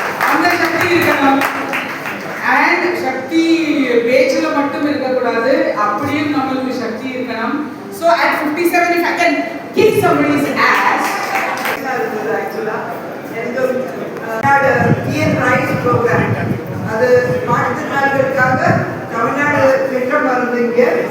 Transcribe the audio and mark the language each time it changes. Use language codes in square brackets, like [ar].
[ta] அந்த சக்தி இருக்கணும். அண்ட் சக்தி பேச்சுல மட்டும் இருக்கக்கூடாது, அப்படியும் நம்மளுக்கு சக்தி இருக்கணும். [en] So at 57 if I can kick somebody's ass. [ta] Actually Tamil Nadu TN rice program, அது மாற்றுத்திறனாளிகளுக்காக தமிழ்நாடு திட்டம் இருந்தீங்க.